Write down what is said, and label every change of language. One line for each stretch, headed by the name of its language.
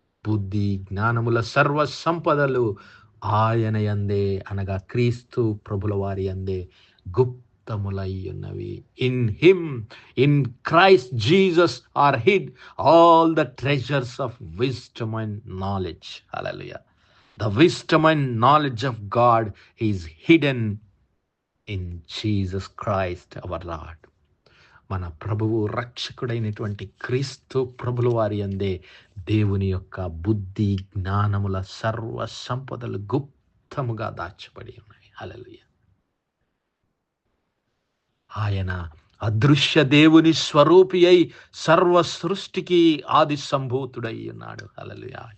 Telugu: బుద్ధి జ్ఞానముల సర్వ సంపదలు ఆయన యందే, అనగా క్రీస్తు ప్రభుల వారి యందే గుప్తములై ఉన్నవి.
English: In him, in Christ Jesus are hid all the treasures of wisdom and knowledge. Hallelujah. The wisdom and knowledge of God is hidden in Jesus Christ our Lord.
Telugu: మన ప్రభువు రక్షకుడైనటువంటి క్రీస్తు ప్రభుల వారి యందే దేవుని యొక్క బుద్ధి జ్ఞానముల సర్వ సంపదలు గుప్తముగా దాచబడి ఉన్నాయి. హల్లెలూయా. ఆయన అదృశ్య దేవుని స్వరూపి అయి సర్వ సృష్టికి ఆది సంభూతుడై ఉన్నాడు. హల్లెలూయా.